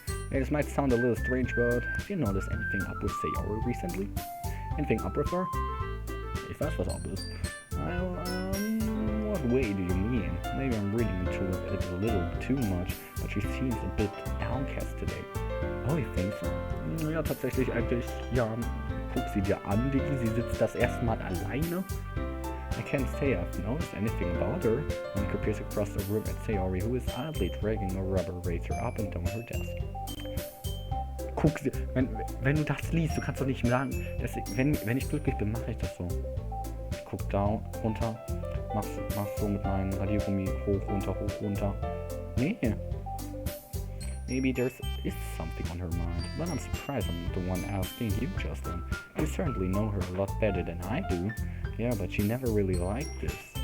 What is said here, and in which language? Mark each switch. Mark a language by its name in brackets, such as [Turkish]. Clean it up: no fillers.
[English] Hey, this might sound a little strange, but have you noticed anything up with Sayori recently? Anything up with her? [German] Ich weiß, was up ist. [English] What way do you mean? Maybe I'm reading into it a little too much, but she seems a bit downcast today. Oh, you think so? [German] Ja, tatsächlich eigentlich, ja. Guck sie dir an, Diggi, sie sitzt das erste Mal alleine. [English] I can't say I've noticed anything about her. Monica peers across the room at Sayori, who is idly dragging a rubber razor up and down her desk. [German] Guck sie, wenn du das liest, du kannst doch nicht sagen, dass wenn ich glücklich bin, mache ich das so. Ich guck da runter, mach so mit meinem Radiergummi hoch, runter. Nee. [English] Maybe there is something on her mind, but I'm surprised I'm the one asking you, Justin. You certainly know her a lot better than I do. Yeah, but she never really liked this.